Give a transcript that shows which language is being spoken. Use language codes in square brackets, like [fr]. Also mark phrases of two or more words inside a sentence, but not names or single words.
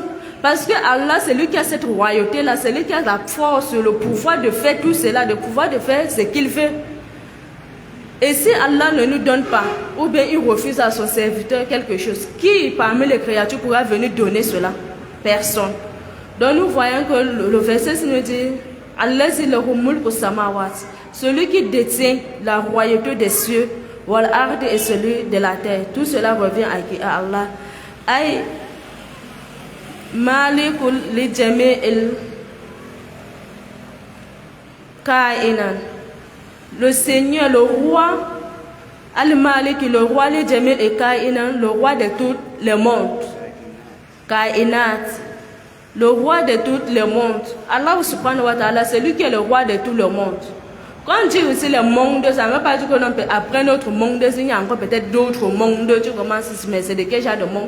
[fr] Parce que Allah, c'est lui qui a cette royauté-là, c'est lui qui a la force, le pouvoir de faire tout cela, le pouvoir de faire ce qu'il veut. Et si Allah ne nous donne pas, ou bien il refuse à son serviteur quelque chose, qui parmi les créatures pourra venir donner cela? Personne. Donc nous voyons que le verset nous dit [ar] الذي له ملك السماوات, [fr] celui qui détient la royauté des cieux, [ar] والأرض, [fr] et celui de la terre. Tout cela revient à Allah. [ar] أي مالك لجميع الكائنات. [fr] Le Seigneur, le roi, Al-Malik, le roi [ar] لجميع الكائنات, [fr] le roi de tous les mondes. Kainat, le roi de tous les mondes. Allah [ar] سبحانه وتعالى, [fr] c'est lui qui est le roi de tout le monde. Quand on dit aussi le monde, ça ne veut pas dire qu'on peut après notre monde, il y a encore peut-être d'autres mondes, tu commences, mais c'est de quel genre de monde?